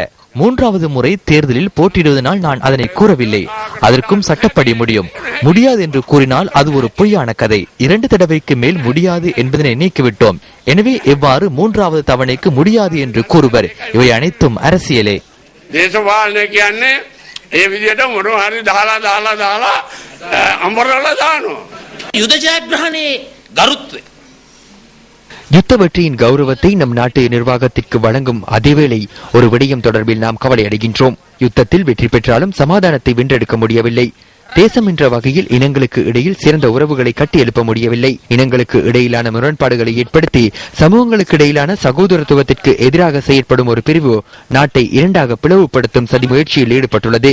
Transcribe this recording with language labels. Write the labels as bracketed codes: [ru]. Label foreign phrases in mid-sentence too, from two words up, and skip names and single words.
[ta] 3வது முறை தேர்தலில் போட்டியிடுவதனால் நான் அதனை கூறவில்லை. அதற்கும் சட்டப்படி முடியாது என்று கூறினால் அது ஒரு பொய்யான கதை. 2 தடவைக்கு மேல் முடியாது என்பதனை நீக்கிவிட்டோம். எனவே எவ்வாறு 3வது தவணைக்கு முடியாது என்று கூறுவர்? இவை அனைத்தும் அரசியலே. [si] දේශපාලනය කියන්නේ ඒ විදිහට මොනවා හරි දාලා අඹරලා දානවා. යුද ජයග්‍රහණයේ ගරුත්වය [ta] யுத்த வெற்றியின் கௌரவத்தை நம் நாட்டு நிர்வாகத்திற்கு வழங்கும் அதேவேளை ஒரு விடயம் தொடர்பில் நாம் கவலை அடைகின்றோம். யுத்தத்தில் வெற்றி பெற்றாலும் சமாதானத்தை வென்றெடுக்க முடியவில்லை. தேசம் என்ற வகையில் இனங்களுக்கு இடையில் சிறந்த உறவுகளை கட்டி எழுப்ப முடியவில்லை. இனங்களுக்கு இடையிலான முரண்பாடுகளை ஏற்படுத்தி சமூகங்களுக்கு இடையிலான சகோதரத்துவத்திற்கு எதிராக செயற்படும் ஒரு பிரிவு நாட்டை 2ஆக பிளவுபடுத்தும் சதி முயற்சியில் ஈடுபட்டுள்ளது.